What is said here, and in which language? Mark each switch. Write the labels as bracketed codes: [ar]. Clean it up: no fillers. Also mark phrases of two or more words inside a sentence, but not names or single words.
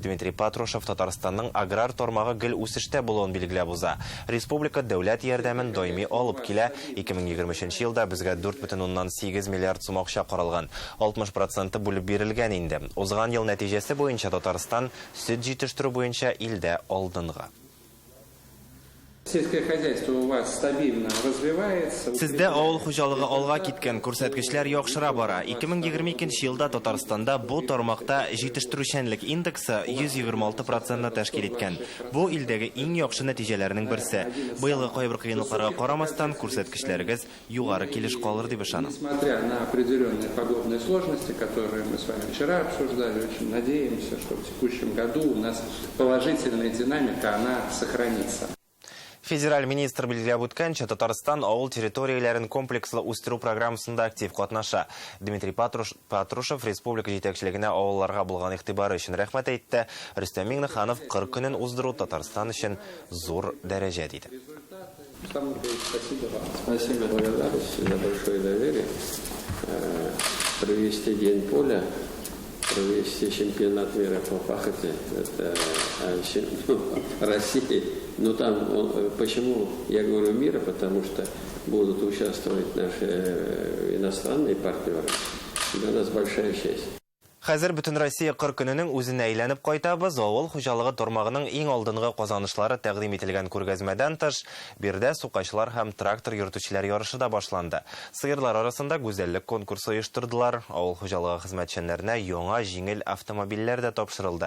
[tt] Дмитрий Патрушев Татарстанның аграр тармагы гел үсештә булуын билгеләп уза. Республика дәүләт ярдәмен даими алып килә. 2023 елда безгә 4,8 миллиард сум акча каралган. 60% бүлеп бирелгән инде. Узган ел нәтиҗәсе буенча Татарстан сөт җитештерү буенча илдә алдынгы. [ru] Сельское хозяйство у вас стабильно развивается. [tt] Сездә авыл хуҗалыгы алга киткән күрсәткечләр яхшыра бара. 2022 елда Татарстанда бу тармакта җитештерүчәнлек индексы 126% тәшкил иткән. Бу илдәге иң яхшы нәтиҗәләрнең берсе. Быелгы кайбер кыенлыкларга карамастан күрсәткечләрегез югары килеш калыр дип ышанам. [ru] Несмотря на определенные погодные сложности, которые мы с вами вчера обсуждали, очень надеемся, что в текущем году у нас положительная динамика, она сохранится. [tt] Федераль министр билгеләп үткәнчә, Татарстан авыл территорияләрен комплекслы үстерү программасында актив катнаша. Дмитрий Патрушев республика җитәкчелегенә авылларга булган игътибары өчен рәхмәт әйтте. Рөстәм Миңнеханов 40 көнен уздыру Татарстан өчен зур дәрәҗә диде. [ru] Спасибо, благодарность за большое доверие. Провести день поля, провести чемпионат мира по пахоте, это России. Но там, почему я говорю мира, потому что будут участвовать наши иностранные партнеры. Для нас большая честь. [tt] Хәзер бөтен Россия 40 көненең үзенә әйләнеп кайтабыз. Авыл хуҗалыгы тармагының иң алдынгы казанышлары тәкъдим ителгән күргәзмәдән тыш, бирдә сукачлар һәм трактор йөртүчеләр ярышы да башланды. Сыерлар арасында гүзәллек конкурсы оештырдылар. Авыл хуҗалыгы хезмәтчәннәренә яңа җиңел автомобильләр дә тапшырылды.